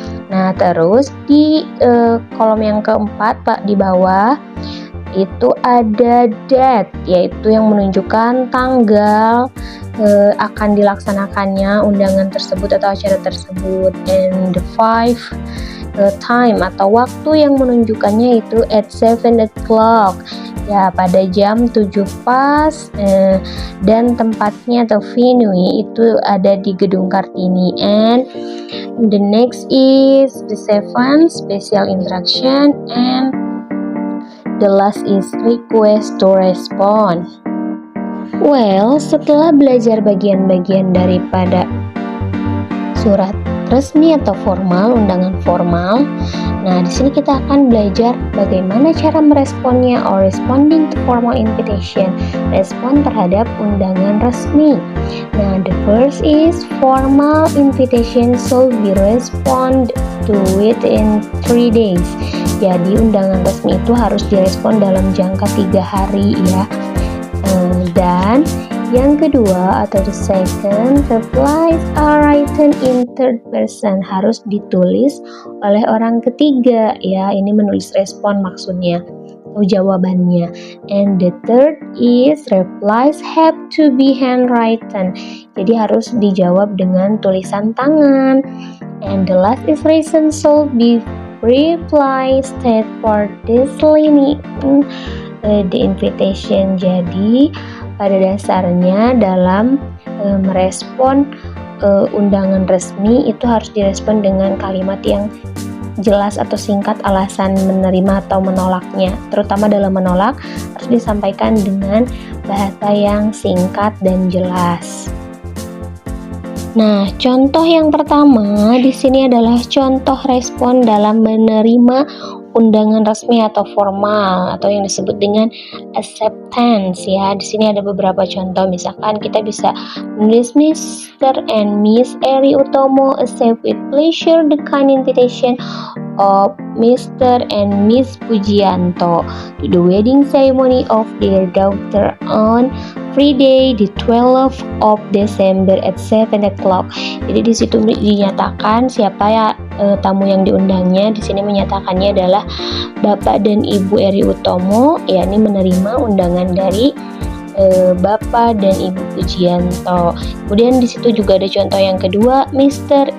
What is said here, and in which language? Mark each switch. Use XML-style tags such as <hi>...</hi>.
<id>Nah terus di kolom yang keempat Pak di bawah itu ada date, yaitu yang menunjukkan tanggal akan dilaksanakannya undangan tersebut atau acara tersebut.</id> <en>And the five, time</en> <id>atau waktu yang menunjukkannya itu</id> <en>at 7 o'clock,</en> <id>ya pada jam 7 pas. Dan tempatnya atau venue itu ada di Gedung Kartini.</id> <en>And the next is the 7, special interaction. And the last is request to respond.</en> <id>Well, setelah belajar bagian-bagian daripada surat resmi atau formal, undangan formal, nah di sini kita akan belajar bagaimana cara meresponnya</id> <en>or responding to formal invitation,</en> <id>respon terhadap undangan resmi.</id> <en>Nah, the first is formal invitation should be respond to within 3 days.</en> <id>Jadi undangan resmi itu harus direspon dalam jangka 3 hari ya. Dan yang kedua atau</id> <en>the second, replies are written in third person,</en> <id>harus ditulis oleh orang ketiga ya. Ini menulis respon maksudnya atau jawabannya.</id> <en>And the third is replies have to be handwritten.</en> <id>Jadi harus dijawab dengan tulisan tangan.</id> <en>And the last is reason should be reply state for declining the invitation.</en> <id>Jadi pada dasarnya dalam merespon undangan resmi itu harus direspon dengan kalimat yang jelas atau singkat alasan menerima atau menolaknya. Terutama dalam menolak harus disampaikan dengan bahasa yang singkat dan jelas. Nah, contoh yang pertama di sini adalah contoh respon dalam menerima undangan resmi atau formal atau yang disebut dengan acceptance ya. Di sini ada beberapa contoh, misalkan kita bisa menulis Mr.</id> <en>and Miss Eri Utomo accept with pleasure the kind invitation of Mr. and Miss Pujianto to the wedding ceremony of their daughter on Friday the 12th of December at 7 o'clock.</en> <id>Jadi di situ dinyatakan siapa ya tamu yang diundangnya. Di sini menyatakannya adalah Bapak dan Ibu Eri Utomo, yakni menerima undangan dari Bapak dan Ibu Pujianto. Kemudian di situ juga ada contoh yang kedua, Mr.</id>